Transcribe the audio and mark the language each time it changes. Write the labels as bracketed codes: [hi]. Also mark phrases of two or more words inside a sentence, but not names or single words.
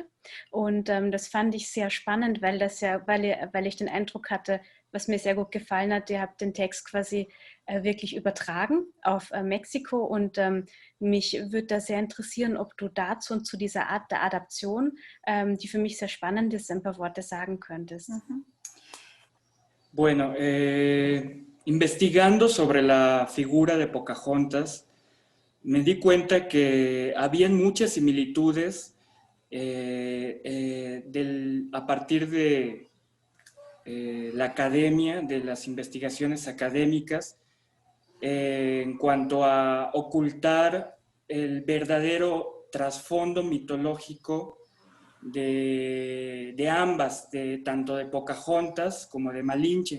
[de] Und das fand ich sehr spannend, weil weil ich den Eindruck hatte, was mir sehr gut gefallen hat, ihr habt den Text quasi wirklich übertragen auf Mexiko, und mich würde da sehr interessieren, ob du dazu und zu dieser Art der Adaption, die für mich sehr spannend ist, ein paar Worte sagen könntest. [es] Bueno, investigando sobre la figura de Pocahontas, me di cuenta que habían muchas similitudes a partir de la academia, de las investigaciones académicas, en cuanto a ocultar el verdadero trasfondo mitológico de ambas, tanto de Pocahontas como de Malinche.